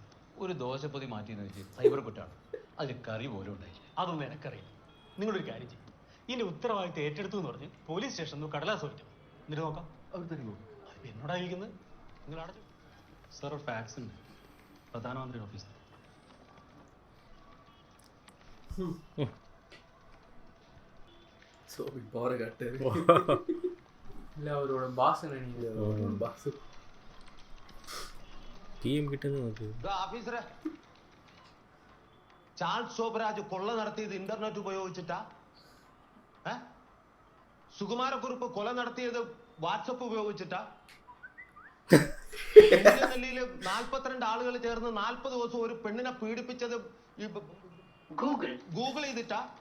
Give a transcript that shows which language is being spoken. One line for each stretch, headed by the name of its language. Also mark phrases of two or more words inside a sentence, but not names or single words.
Malayalam: ഒരു ദോശപ്പൊതി മാറ്റിയെന്ന് വെച്ച് സൈബർ കുറ്റാണ്. അതിൽ കറി പോലും ഉണ്ടായില്ല. അതൊന്നും എനിക്കറിയില്ല. നിങ്ങളൊരു കാര്യം ചെയ്യും, ഇതിന്റെ ഉത്തരവാദിത്തം ഏറ്റെടുത്തു എന്ന് പറഞ്ഞ് പോലീസ് സ്റ്റേഷനിൽ കടലാസ് വയ്ക്കണം. എന്നിട്ട് നോക്കാം അവർ തരുമോ? അത് എന്നോടായിരിക്കുന്നത്. നിങ്ങൾ അടച്ചു സാർ. ഒരു ഫാക്സ് ഉണ്ട്, പ്രധാനമന്ത്രി ഓഫീസിൽ.
Tamil: இல்ல அவரோட பாஸ் நினைக்கிறேன். பாஸ் பிஎம் கிட்ட இருந்து
Malayalam: ഓഫീസറെ, ചാൾസ് ശോഭരാജ് കൊള്ള നടത്തിയത് ഇന്റർനെറ്റ് ഉപയോഗിച്ചിട്ടാ? സുകുമാരക്കുറുപ്പ് കൊല നടത്തിയത് വാട്സപ്പ് ഉപയോഗിച്ചിട്ടാ? നെല്ലിയില് 42 ആളുകൾ ചേർന്ന് 40 ദിവസം ഒരു പെണ്ണിനെ പീഡിപ്പിച്ചത് ഗൂഗിൾ ചെയ്തിട്ടാ?